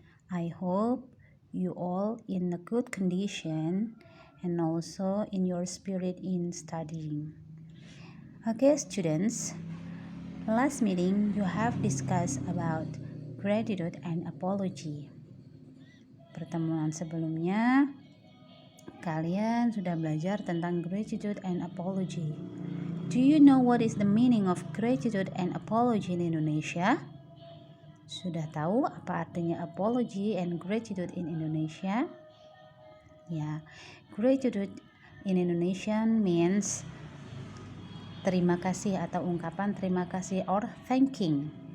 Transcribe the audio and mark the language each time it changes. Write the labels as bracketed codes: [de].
[en] I hope you all in a good condition and also in your spirit in studying. Okay, students. Last meeting you have discussed about gratitude and apology. [id] Pertemuan sebelumnya kalian sudah belajar tentang [en] gratitude and apology. Do you know what is the meaning of gratitude and apology in Indonesia? [id] Sudah tahu apa artinya [en] apology and gratitude in Indonesia? Ya, gratitude in Indonesian means [id] terima kasih atau ungkapan terima kasih [en] or thanking.